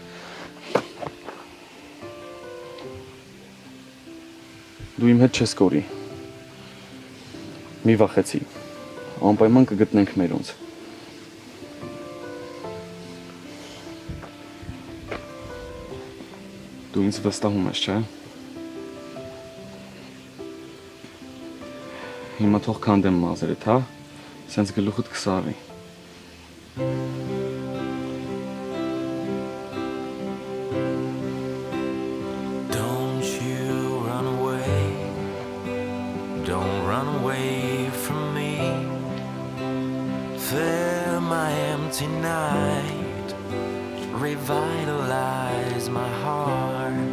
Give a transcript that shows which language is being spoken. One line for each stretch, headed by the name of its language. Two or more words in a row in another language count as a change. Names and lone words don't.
Armenian: Դու իմ հետ չես կորի։ Մի վախեցի, անպայման կգտնենք մերոնց։ Դու ինձ վստահում ես, չէ՞։ Հիմա թող քանդեմ մազերդ, հա, սենց գլուխդ կսարի։
English: Don't you run away, don't run away from me. Fill my empty night, revitalize my heart.